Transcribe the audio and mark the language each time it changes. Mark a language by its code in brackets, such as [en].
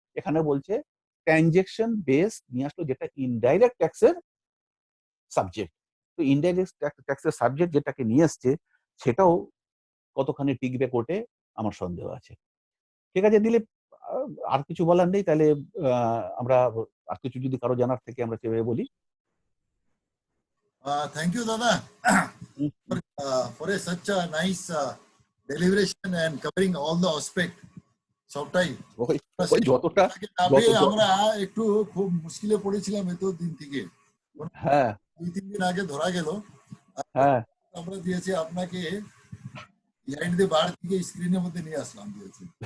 [bn] এখানে বলছে transaction base নিয়ে আসলো যেটা ইনডাইরেক্ট ট্যাক্সের সাবজেক্ট। তো ইনডাইরেক্ট ট্যাক্সের সাবজেক্ট যেটাকে নিয়ে আসছে সেটাও কতখানি টিকবে কোর্টে আমার সন্দেহ আছে। ঠিক আছে দিলীপ, আর কিছু বলার নেই, তাহলে আমরা আর কিছু যদি কারো জানার থেকে আমরা সেভাবে বলি। [en] Thank you, Dada, for such a nice deliberation and covering all the aspect. [bn] সবটাই যতটা আমরা একটু খুব মুশকিলে পড়েছিলাম এত দিন থেকে, হ্যাঁ 2-3 দিন আগে ধরা গেল, হ্যাঁ আমরা দিয়েছি আপনাকে [en] behind the bar [bn] থেকে স্ক্রিনের মধ্যে নিয়ে আসলাম দিয়েছি।